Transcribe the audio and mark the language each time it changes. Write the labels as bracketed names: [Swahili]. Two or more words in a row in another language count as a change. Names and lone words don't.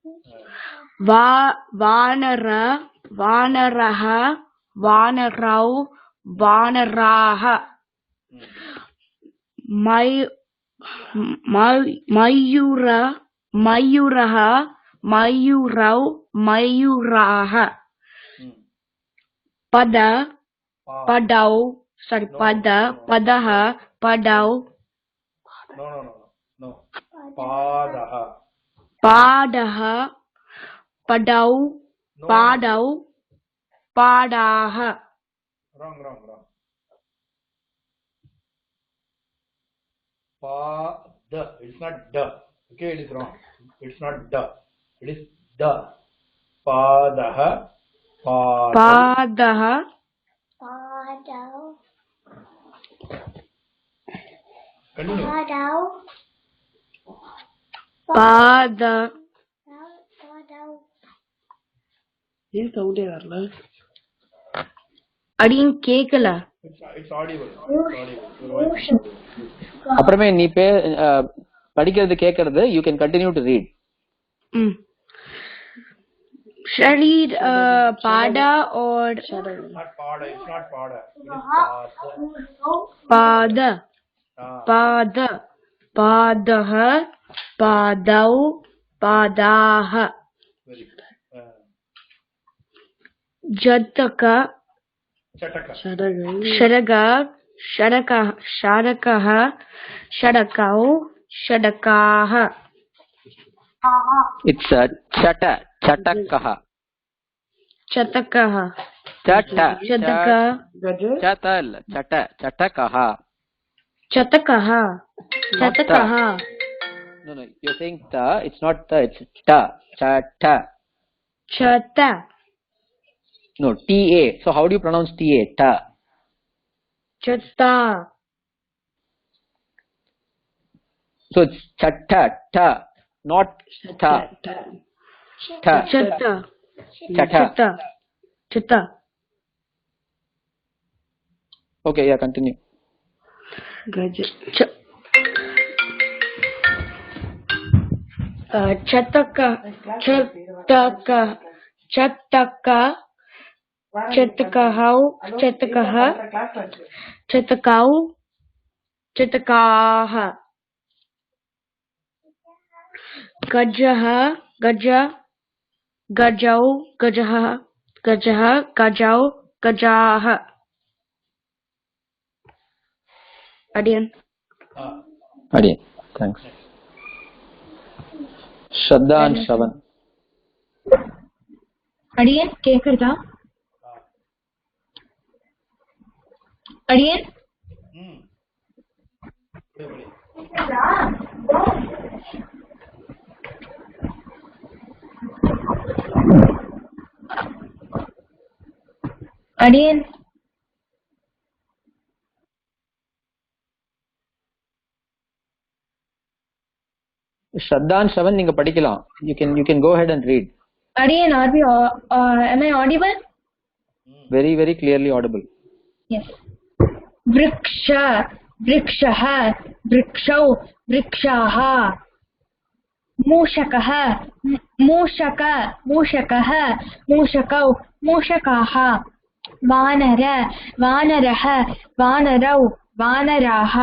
[Sanskrit] Vanara, Vanaraha, Vanarau, Vanaraha, Mayura, Mayuraha, Mayurau, Mayuraha, Pada, Padau, sorry, Pada, Padaha, Padau, No. Padaha. Padaha, Padau, [English] No. [Sanskrit] Padau, Padaha. [English] Wrong. Pada. It's not da. Okay, it is wrong. It's not da. It is da. [Sanskrit] Padaha. पादः [English] Continue. [Sanskrit] पाद [Tamil] ஏன் சவுண்டே வரல? அடியும் கேக்கல. [English] It's audible. It's audible. Your voice is audible. [Tamil] அப்புறமே நீ படிக்கிறது கேட்கறது [English] you can continue to read. Should I read pada or It's not pada. It's not pada. It is [Sanskrit] pada? pada. Pada, padah, padau, padah. [English] Very good. [Sanskrit] Jataka, Chataka. shadaga, shadakah, shadakau, shadakah. It's chatakah. Chatakah, Chata. chataka, Chatal. Chatakah. chatakah, chatakah. [English] No, you're saying ta. It's not ta. It's ta. [Sanskrit] Chata. Chata, [English] No, ta. So how do you pronounce ta? [Sanskrit] Ta. chata, [English] So it's chatta. Ta. Not ta. Ta. [Sanskrit] chata, Chata. chata, chata. [English] Okay, yeah, continue. [Sanskrit] Chataka, chataka, chataka, chatakahau, chatakaha, chatakau, chatakaha. Gajaha, gaja, gajau, gajaha, gajaha, gajau, gajaha. [Tamil] Adiyan. Adiyan. [English] Thanks. Shraddha and Shravan. [Tamil] அடியன் கேக்குறதா? அடியன் அடியன் Shraddha and Shravan நீங்க படிக்கலாம். [English] You can go ahead and read. அடியன் am I audible? Very, very clearly audible. [Sanskrit] Yes. Vriksha, vrikshaha, vrikshau, vrikshaha. Mushakaha, mushaka, mushakaha, mushakau, mushakaha. Vanara, vanaraha, vanarau, vanaraha.